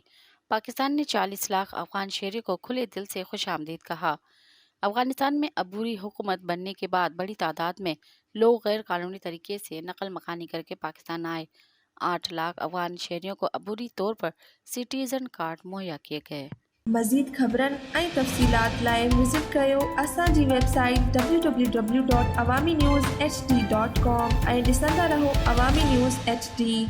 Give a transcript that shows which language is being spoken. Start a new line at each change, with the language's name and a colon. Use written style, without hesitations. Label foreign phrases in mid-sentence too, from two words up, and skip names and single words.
Urdu: پاکستان نے 40 لاکھ افغان شہریوں کو کھلے دل سے خوش آمدید کہا۔ افغانستان میں عبوری حکومت بننے کے بعد بڑی تعداد میں لوگ غیر قانونی طریقے سے نقل مکانی کر کے پاکستان آئے۔ 8 لاکھ افغان شہریوں کو عبوری طور پر سٹیزن کارڈ مہیا کیے گئے۔
Sindhi: مزید خبرن ऐं तफ़सीलात लाइ विज़िट कयो असांजी वेबसाइट www.awamiNewsHD.com ऐं ॾिसंदा रहो अवामी न्यूज़ HD।